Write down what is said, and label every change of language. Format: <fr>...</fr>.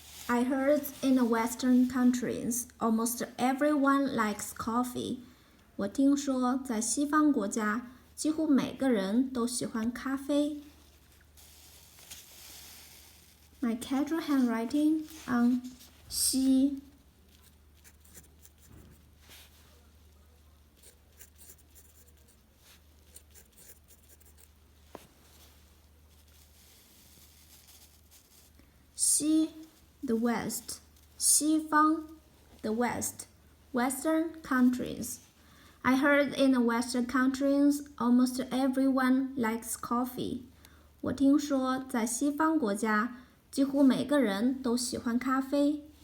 <en>I heard in the Western countries, almost everyone likes coffee.</en> <zh>我听说在西方国家，几乎每个人都喜欢咖啡。</zh> <en>My casual handwriting on 西。西 the West, 西方 the West, Western countries. I heard in the Western countries, almost everyone likes coffee.</en> <zh>我听说在西方国家，几乎每个人都喜欢咖啡。</zh>